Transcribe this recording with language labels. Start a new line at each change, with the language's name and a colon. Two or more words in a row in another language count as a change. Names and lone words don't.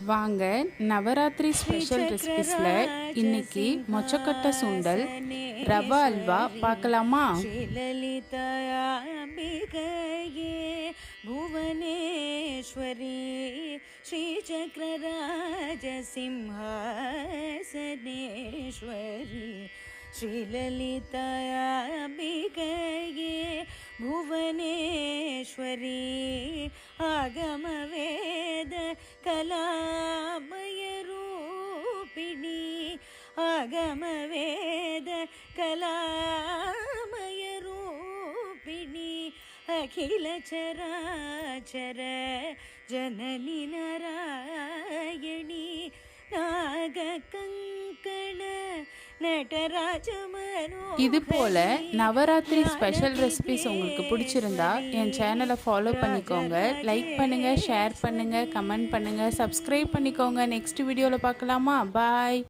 Tamil: வாங்க நவராத்திரி
English: special recipes-இல்
Tamil: இன்னைக்கு மொச்சக்கொட்டை சுண்டல் ரவா அல்வா பார்க்கலாமா?
Sanskrit: भुवनेश्वरी श्री चक्रराज सिंहासनेश्वरी श्रीललिताम्बिकये भुवनेश्वरी आगमवेद कलामयरूपिणी आगमवेद कलामयरूपिणी अखिलचराचर जननी नारायणी नागकङ्कण
Tamil: இது போல நவராத்திரி
English: special recipes
Tamil: உங்களுக்கு பிடிச்சிருந்தா என் சேனலை ஃபாலோ பண்ணிக்கோங்க, லைக் பண்ணுங்க, ஷேர் பண்ணுங்க, கமெண்ட் பண்ணுங்க, சப்ஸ்கிரைப் பண்ணிக்கோங்க.
English: next video-இல்
Tamil: பார்க்கலாமா? பாய்.